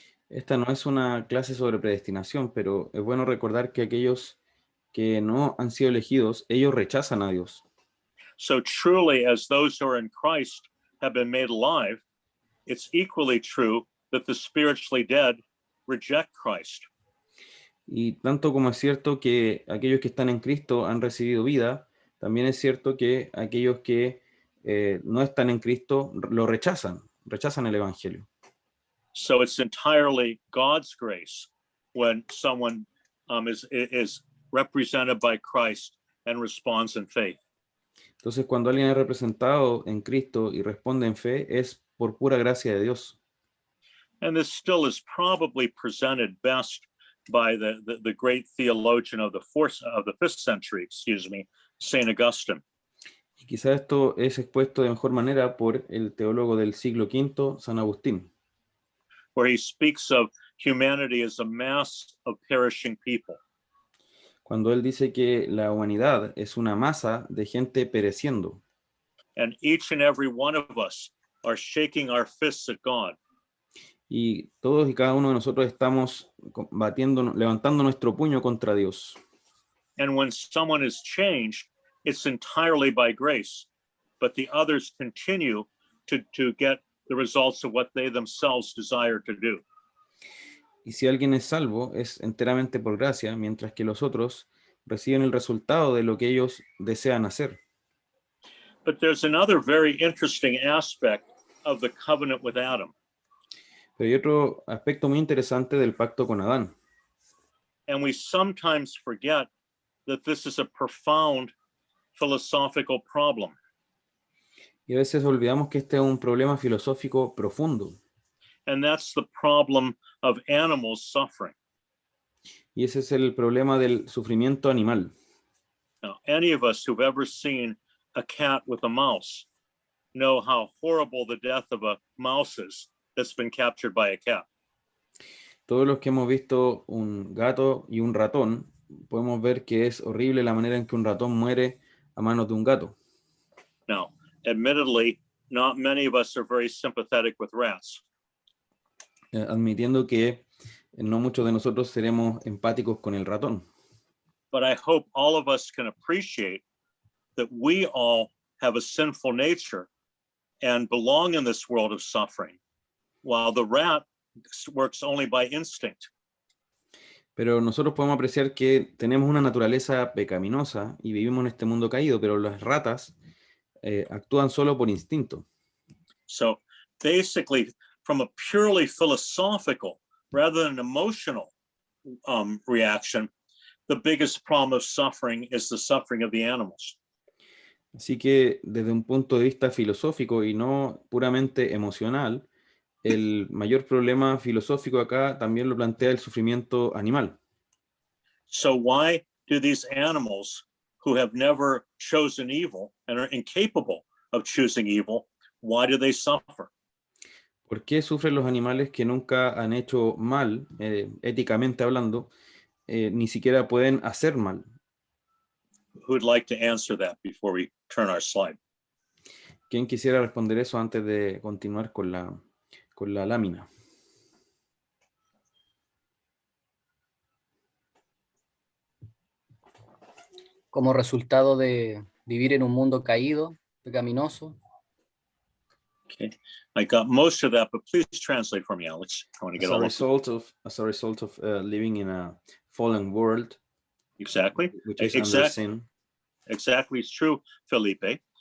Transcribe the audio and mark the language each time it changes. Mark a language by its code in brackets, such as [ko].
[es] Esta no es una clase sobre predestinación, pero es bueno recordar que aquellos que no han sido elegidos, ellos rechazan a Dios. [en] So truly, as those who are in Christ have been made alive, it's equally true that the spiritually dead reject Christ. [es] Y tanto como es cierto que aquellos que están en Cristo han recibido vida, también es cierto que aquellos que no están en Cristo lo rechazan el Evangelio. [en] So it's entirely God's grace when someone is represented by Christ and responds in faith. [es] Entonces, cuando alguien es representado en Cristo y responde en fe, es por pura gracia de Dios. [en] And this still is probably presented best by the great theologian of the fifth century, Saint Augustine. [es] Y quizá esto es expuesto de mejor manera por el teólogo del siglo V, San Agustín, [en] where he speaks of humanity as a mass of perishing people. [es] cuando él dice que la humanidad es una masa de gente pereciendo. [en] And each and every one of us are shaking our fists at God. [es] Y todos y cada uno de nosotros estamos levantando nuestro puño contra Dios. [en] And when someone is changed, it's entirely by grace, but the others continue to get the results of what they themselves desire to do. [es] Y si alguien es salvo, es enteramente por gracia, mientras que los otros reciben el resultado de lo que ellos desean hacer. [en] But there's another very interesting aspect of the covenant with Adam. [es] Pero hay otro aspecto muy interesante del pacto con Adán. [en] And we sometimes forget that this is a profound philosophical problem. [es] Y a veces olvidamos que este es un problema filosófico profundo. [en] And that's the problem of animals suffering. [es] Y ese es el problema del sufrimiento animal. [en] Now, any of us who've ever seen a cat with a mouse know how horrible the death of a mouse is that's been captured by a cat. [es] Todos los que hemos visto un gato y un ratón, podemos ver que es horrible la manera en que un ratón muere a manos de un gato. [en] Now, admittedly, not many of us are very sympathetic with rats. [es] Admitiendo que no muchos de nosotros seremos empáticos con el ratón. [en] But I hope all of us can appreciate that we all have a sinful nature and belong in this world of suffering, while the rat works only by instinct. [es] Pero nosotros podemos apreciar que tenemos una naturaleza pecaminosa y vivimos en este mundo caído, pero las ratas actúan solo por instinto. [en] So basically, from a purely philosophical rather than emotional reaction, the biggest problem of suffering is the suffering of the animals. [es] Así que desde un punto de vista filosófico y no puramente emocional, el mayor problema filosófico acá también lo plantea el sufrimiento animal. [en] So why do these animals who have never chosen evil and are incapable of choosing evil, why do they suffer? [es] ¿Por qué sufren los animales que nunca han hecho mal, éticamente hablando, ni siquiera pueden hacer mal? [en] Who would like to answer that before we turn our slide? [es] ¿Quién quisiera responder eso antes de continuar con la lámina? Como resultado de vivir en un mundo caído, pecaminoso. [en] Okay, I got most of that, but please translate for me, Alex. I want to As get a all of result of living in a fallen world, exactly. which is under sin. Exactly, it's true, Felipe.